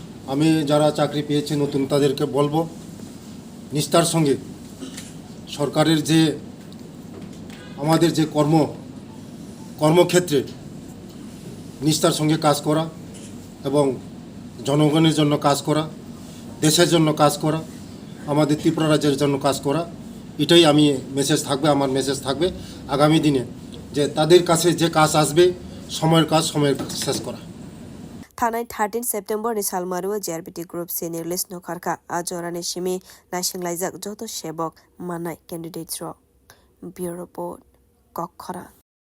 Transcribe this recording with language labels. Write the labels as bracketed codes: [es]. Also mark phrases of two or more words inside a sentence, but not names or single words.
[bn] আমি যারা চাকরি পেয়েছে নতুন তাদেরকে বলবো নিষ্ঠার সঙ্গে সরকারের যে আমাদের যে কর্মক্ষেত্রে নিষ্ঠার সঙ্গে কাজ করা এবং জনগণের জন্য কাজ করা দেশের জন্য কাজ করা আমাদের ত্রিপুরা রাজ্যের জন্য কাজ করা এটাই আমি আমার মেসেজ থাকবে আগামী দিনে যে তাদের কাছে যে কাজ আসবে সময়ের কাজ শেষ করা [trp] Thanai 13 September ni salmario JRBT Group C ni list no kharka ajorani simi na singlai jak joto sebok manai candidates ro [en] bureau report [trp] Gurkhabosti